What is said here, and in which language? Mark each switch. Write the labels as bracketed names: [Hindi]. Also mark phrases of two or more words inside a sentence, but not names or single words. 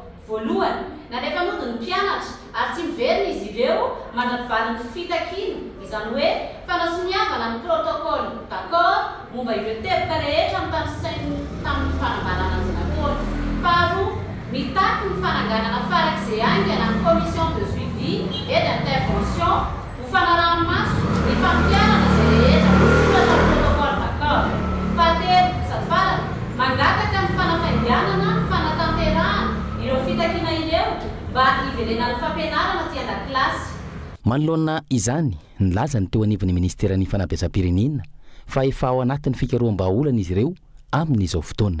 [Malagasy] Voalohany, nanefa nody ny mpianatra ary tsy miverina izy ireo mandrapivaly ny fitakiana, izany hoe fanasoniavana ny [French] protocole d'accord [Malagasy] momba ireo teboka rehetra tamin'ny fanambarana azy nataony. Faharoa, mitaky ny fananganana farak'izay aingana ny [French] commission de suivi et d'intervention [Malagasy] ho fanaraha-maso ny fampianana izay rehetra misoratra ny [French] protocole d'accord. [Malagasy] Fahatelo, sady farany, mangataka ny fanafainganana ny fanatanterahana ireo fitakiana ireo mba hiverenan'ny fampianarana ty an-dakilasy. Manoloana izany nilaza ny teo anivon'ny ministeran'ny fanabeazam-pirenena fa efa ao anatin'ny fikaroham-baolana izy ireo amin'izao fotoana.